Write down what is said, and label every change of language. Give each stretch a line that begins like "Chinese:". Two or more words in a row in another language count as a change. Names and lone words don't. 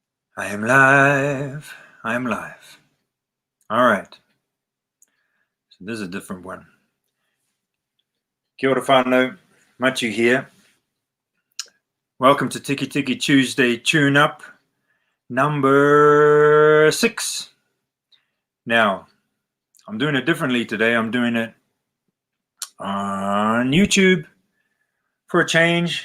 English: I am live. I am live. All right. So this is a different one.
Māori: Kia ora whanau.
English: Machu here. Welcome to TIkitiki Tuesday Tune Up, number 6. Now, I'm doing it differently today. I'm doing it on YouTube for a change.